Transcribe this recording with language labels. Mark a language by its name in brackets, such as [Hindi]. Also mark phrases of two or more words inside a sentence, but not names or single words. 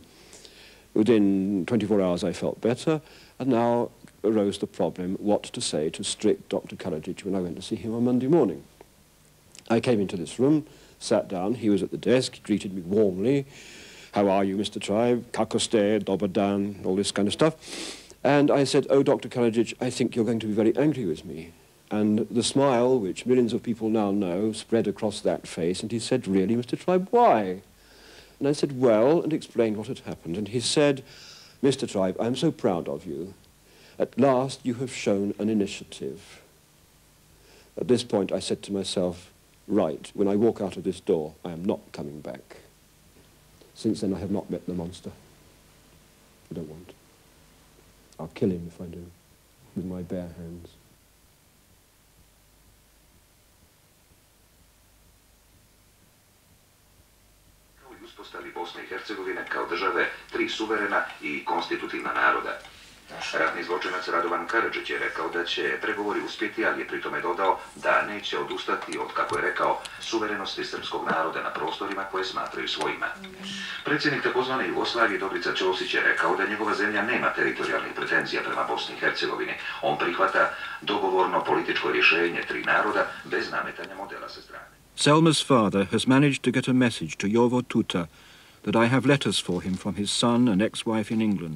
[English] Within 24 hours I felt better, and now arose the problem what to say to strict Dr. Karadzic when I went to see him on Monday morning. I came into this room, sat down, he was at the desk, he greeted me warmly. "How are you, Mr. Tribe? [Bosnian] Kako ste, dobar dan," [English] all this kind of stuff. And I said, "Oh, Dr. Karadzic, I think you're going to be very angry with me." And the smile, which millions of people now know, spread across that face, and he said, "Really, Mr. Tribe, why?" And I said, "Well," and explained what had happened. And he said, "Mr. Tribe, I'm so proud of you. At last you have shown an initiative." At this point I said to myself, right, when I walk out of this door, I am not coming back. Since then I have not met the monster. I don't want. I'll kill him if I do, with my bare hands. [Bosnian] Uspostavi Bosne i Hercegovine kao države, 3 suverena i konstitutivna naroda. Ratni zločinac Radovan Karadzic je rekao da će pregovori uspjeti, ali je pritome dodao da neće odustati od, kako je rekao, suverenosti srpskog naroda na prostorima koje smatraju svojima. Predsjednik takozvane Jugoslavije Dobrica Ćosić je rekao da njegova zemlja nema teritorijalnih pretenzija prema Bosni i Hercegovini. On prihvata dogovorno političko rješenje 3 naroda bez nametanja modela sa strane. [English] Selma's father has managed to get a message to Jovo Tuta that I have letters for him from his son and ex-wife in England.